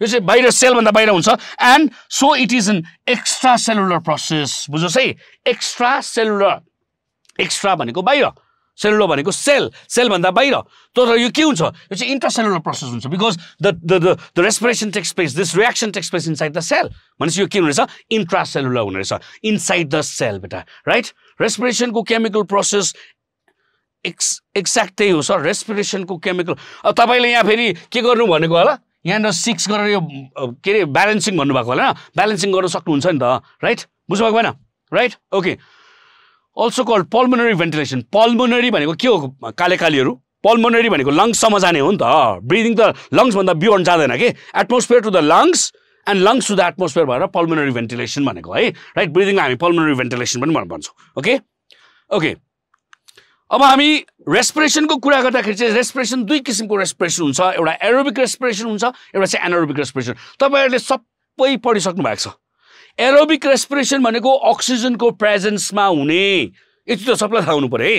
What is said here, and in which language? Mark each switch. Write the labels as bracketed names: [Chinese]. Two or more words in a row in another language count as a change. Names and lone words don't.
[Nepali] चाहिँ बाहिर सेलभन्दा बाहिर हुन्छ [English] and so it is an extra cellular process [Nepali] बुझ्नुहोस् है [English] extra cellular [Nepali] एक्स्ट्रा भनेको बाहिर सेलुलर भनेको सेलभन्दा बाहिर तर यो के हुन्छ यो चाहिँ [English] intracellular process [Nepali] हुन्छ [English] because the respiration takes place this reaction takes place inside the cell [Nepali] भनेपछि यो के हुने रहेछ इन्ट्रासेलुलर हुने रहेछ [English] inside the cell [Nepali] बेटा राइट रेस्पिरेसनको [English] chemical process [Nepali] एक्ज्याक्ट त्यही हो सर रेस्पिरेसनको केमिकल अब तपाईँले यहाँ फेरि के गर्नु भनेको होला यहाँनिर 6 गरेर यो के अरे ब्यालेन्सिङ भन्नुभएको होला ब्यालेन्सिङ गर्न सक्नुहुन्छ नि त राइट बुझ्नुभएको भएन [English] right okay also called pulmonary ventilation [Nepali] pulmonary भनेको के हो कालेकालीहरु pulmonary भनेको लङ्ससम्म जाने हो नि त ब्रिदिङ त लङ्स भन्दा बियोन्ड जाँदैन के [English] atmosphere to the lungs and lungs to the atmosphere [Nepali] भएर [English] pulmonary ventilation [Nepali] भनेको है राइट ब्रिदिङलाई हामी [English] pulmonary ventilation [Nepali] पनि भन्छौँ [English] okay okay [Nepali] अब हामी रेस्पिरेसनको कुरा गर्दाखेरि चाहिँ रेस्पिरेसन दुई किसिमको रेस्पिरेसन हुन्छ एउटा [English] aerobic respiration [Nepali] हुन्छ एउटा चाहिँ [English] anaerobic respiration [Nepali] तपाईहरुले सबै पढिसक्नु भएको छ [English] aerobic respiration [Nepali] भनेको अक्सिजनको प्रेजेन्समा हुने यति त सबैलाई थाहा हुनु पर्यो